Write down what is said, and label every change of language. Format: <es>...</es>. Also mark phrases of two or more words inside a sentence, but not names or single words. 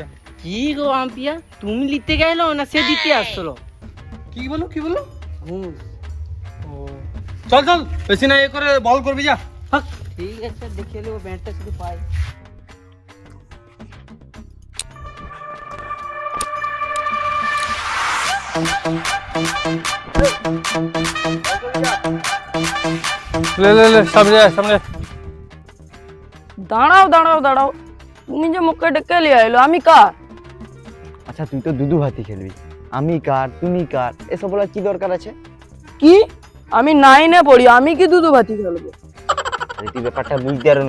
<bn>কি গো আম্পিয়া, তুমি নিতে গেলো না সে দিতে আসলো? কি বলো কি বলো? ঘুষ। ও চল চল, বেশি না এ করে বল করবি যা। হাক। ঠিক আছে, দেখে নেবো, ব্যাটটা শুধু পাই।</bn> <hi>ले ले ले सामने आ, सामने आ।</hi> <bn>দাঁড়াও দাঁড়াও দাঁড়াও, তুমি যে মুখে ডেকে লিয়ে আইলো, আমি কার? আচ্ছা তুই তো দুদু ভাতি খেলবি, আমি কার তুমি কার এসব বলার কি দরকার আছে? কি? আমি 9-এ পড়ি, আমি কি দুদু ভাতি খেলবো? আরে তুই ব্যাপারটা বুঝতে পারনু।</bn>